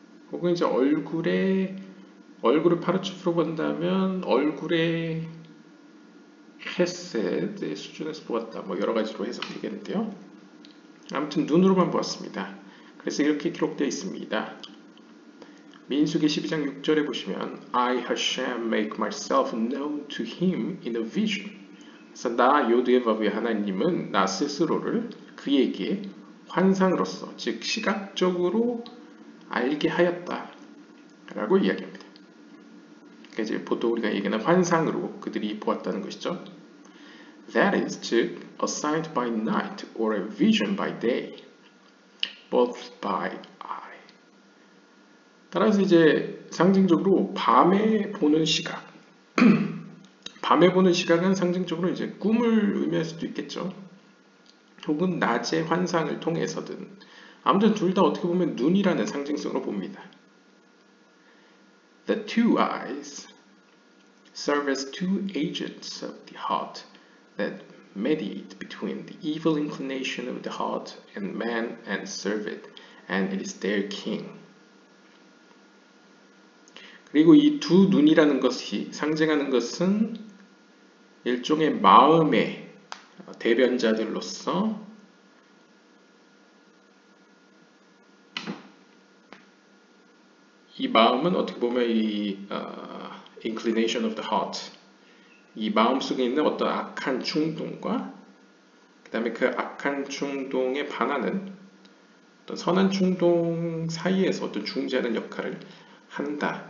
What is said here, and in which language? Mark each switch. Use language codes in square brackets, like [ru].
[ko] 혹은 이제 얼굴을 파르츠프로 본다면 얼굴의 헤셋의 수준에서 보았다. 뭐 여러 가지로 해석되겠는데요. 아무튼 눈으로만 보았습니다. 그래서 이렇게 기록되어 있습니다. 민수기 12장 6절에 보시면 [en] I Hashem make myself known to him in a vision. [ko] 그래서 나 요드의 바브의 하나님은 나 스스로를 그에게 환상으로서, 즉 시각적으로 알게 하였다 라고 이야기합니다. 그러니까 이제 보통 우리가 얘기하는 환상으로 그들이 보았다는 것이죠. [en] That is, [ko] 즉 [en] a sight by night or a vision by day, both by eye. [ko] 따라서 이제 상징적으로 밤에 보는 시각, 밤에 보는 시각은 상징적으로 이제 꿈을 의미할 수도 있겠죠. 혹은 낮의 환상을 통해서든, 아무튼 둘 다 어떻게 보면 눈이라는 상징성으로 봅니다. [en] The two eyes serve as two agents of the heart that mediate between the evil inclination of the heart and man and serve it, and it is their king. [ko] 그리고 이 두 눈이라는 것이 상징하는 것은 일종의 마음의 대변자들로서 이 마음은 어떻게 보면 이 [en] inclination of the heart, [ko] 이 마음 속에 있는 어떤 악한 충동과 그 다음에 그 악한 충동에 반하는 어떤 선한 충동 사이에서 어떤 중재하는 역할을 한다.